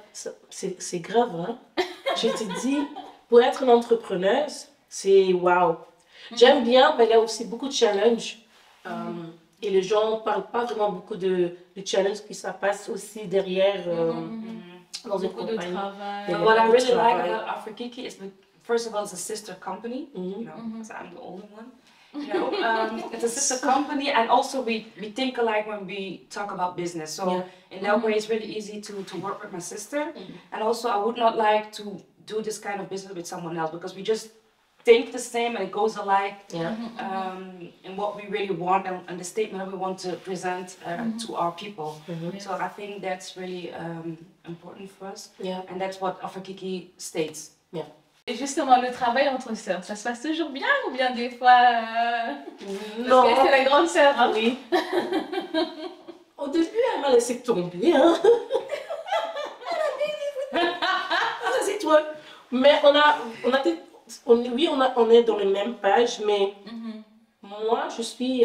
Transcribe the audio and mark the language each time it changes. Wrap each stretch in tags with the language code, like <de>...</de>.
<fr>C'est grave, hein? Je te dis, pour être une entrepreneuse, c'est waouh. J'aime bien, mais il y a aussi beaucoup de challenges. Et les gens ne parlent pas vraiment beaucoup de challenges qui se passent aussi derrière dans une compagnie. De travail.</fr> <en>But what I really like about Afro-Kiki is, first of all, it's a sister company, you know, because I'm the older one. You know, it's a sister company, and also we think alike when we talk about business. So in that way, it's really easy to work with my sister. And also, I would not like to do this kind of business with someone else because we just think the same and it goes alike in what we really want and the statement that we want to present to our people. So I think that's really important for us. And that's what Afro-Kiki states.</en> <fr>Et justement, le travail entre sœurs, ça se passe toujours bien ou bien des fois... Non. Parce que c'est la grande sœur, hein? Oui. Au début, elle m'a laissé tomber, hein. C'est toi. Mais on est dans les mêmes pages, mais moi, je suis...</fr>